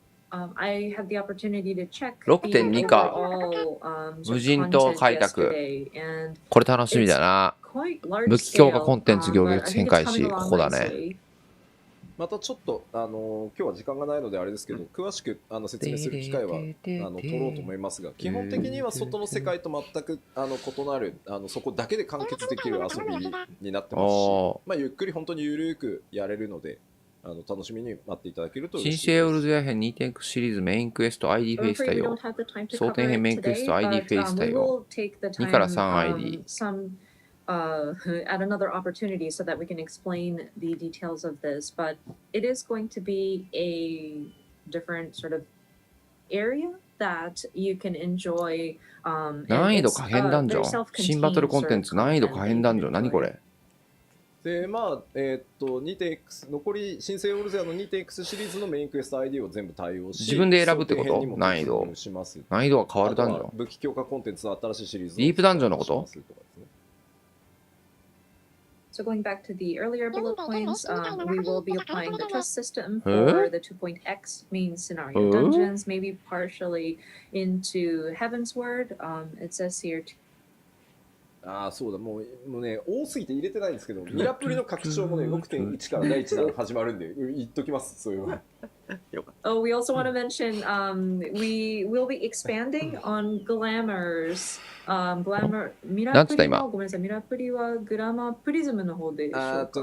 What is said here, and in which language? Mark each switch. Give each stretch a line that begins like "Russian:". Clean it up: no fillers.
English: I had the opportunity to check
Japanese: 6.2 か。無人島開拓。これ楽しみだな。武器強化コンテンツ行列展開し、ここだね。またちょっと今日は時間がないのであれですけど、詳しく説明する機会は取ろうと思いますが、基本的には外の世界と全く異なるそこだけで完結できる遊びになってますし、ゆっくり本当にゆるくやれるので。楽しみに待っていただけると嬉しいです。新生オールドア編 2.x シリーズメインクエスト ID フェイス対応。蒼天編メインクエスト ID フェイス対応。 2から3 ID。
English: at another opportunity so that we can explain the details of this, but it is going to be a different sort of area that you can enjoy.
Japanese: 難易度可変ダンジョン。新バトルコンテンツ難易度可変ダンジョン。何これ？で2.x 残り新生オールゼアの 2.x シリーズのメインクエスト ID を全部対応し、自分で選ぶってこと？難易度が変わるダンジョン。武器強化コンテンツの新しいシリーズディープダンジョンのこと？
English: So going back to the earlier bullet points, we will be applying the trust system for the 2.x main scenario dungeons, maybe partially into Heaven's Word. It says here.
Japanese: そうだ、もうね、多すぎて入れてないんですけど、ミラプリの拡張もね、6.1 から第1弾始まるんで、言っときます、そういうの。
English: Oh, we also want to mention we will be expanding on Glamours.
Japanese: Glamour ミラプリのごめんなさい、ミラプリはグラマープリズムの方でしょうか。